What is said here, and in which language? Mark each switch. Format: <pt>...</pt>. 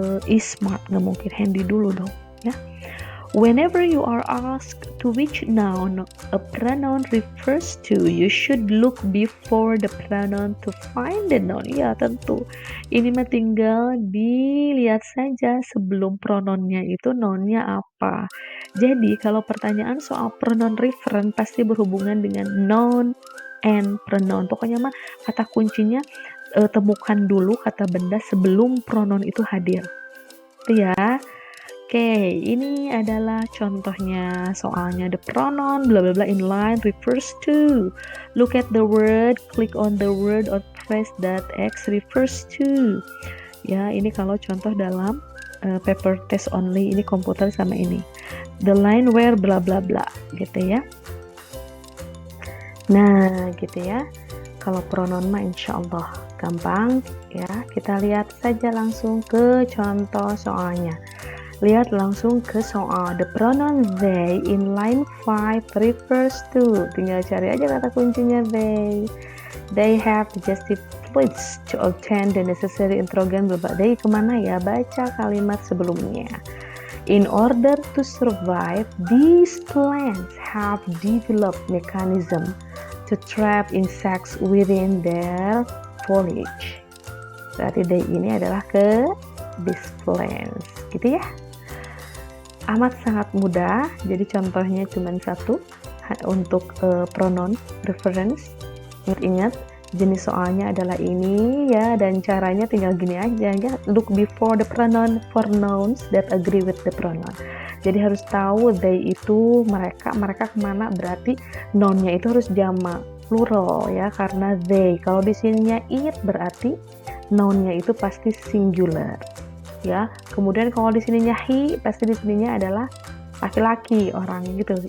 <en>is smart,</en> <id>nggak mungkin handy dulu dong ya.</id> <en>Whenever you are asked to which noun a pronoun refers to, you should look before the pronoun to find the noun.</en> <id>Ya tentu, ini mah tinggal dilihat saja sebelum pronounnya itu nounnya apa. Jadi kalau pertanyaan soal pronoun referent pasti berhubungan dengan noun and pronoun. Pokoknya mah kata kuncinya temukan dulu kata benda sebelum pronoun itu hadir. Itu ya. Oke, ini adalah contohnya soalnya.</id> <en>The pronoun bla bla bla in line refers to. Look at the word, click on the word or press that X refers to.</en> <id>Ya, ini kalau contoh dalam paper test only, ini komputer sama ini.</id> <en>The line where bla bla bla</en> <id>gitu ya. Nah, gitu ya. Kalau pronoun mah insya Allah gampang ya. Kita lihat saja langsung ke contoh soalnya. Lihat langsung ke soal.</id> <en>The pronoun they in line 5 refers to.</en> <id>Tinggal cari aja kata kuncinya</id> <en>they. They have just the pledge to obtain the necessary interrogant.</en> <id>They kemana ya? Baca kalimat sebelumnya.</id> <en>In order to survive, these plants have developed mechanism to trap insects within their foliage.</en> <id>Berarti they ini adalah ke these plants. Gitu ya. Amat sangat mudah, jadi contohnya cuma satu untuk pronoun reference. Ingat-ingat jenis soalnya adalah ini ya, dan caranya tinggal gini aja ya.</id> <en>Look before the pronoun for nouns that agree with the pronoun.</en> <id>Jadi harus tahu they itu mereka kemana, berarti nounnya itu harus jamak plural ya, karena they. Kalau di sininya it berarti nounnya itu pasti singular. Ya, kemudian kalau di sininya he, pasti di sininya adalah laki-laki orang gitu.</id>